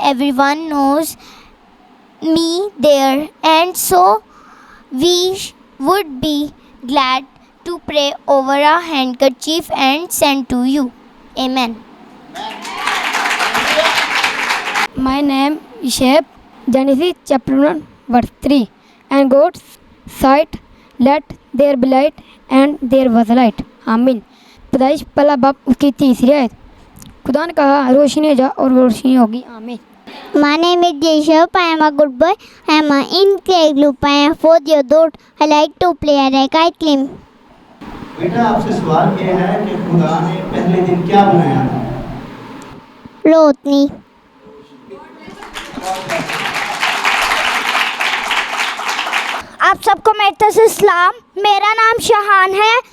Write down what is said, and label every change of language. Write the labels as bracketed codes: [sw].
[en] Everyone knows me there, and so we would be glad to pray over a handkerchief and send to you. Amen. My name is Shep. Genesis chapter 1 verse 3. And God said, let there be light, and there was light. [hi] आमीन. पैदाइश पहला बाप उसकी 3री आयत. खुदा ने कहा रोशनी हो जा और रोशनी होगी. आमीन. [en] My name is Jacob. I am a good boy. I am an incredible. I am 4 years old. I like to play and I kite climb. [hi] बेटा आपसे सवाल ये है कि खुदा ने पहले दिन क्या बनाया था? रोशनी. आप सबको मेरी तरफ से सलाम. मेरा नाम शहान है.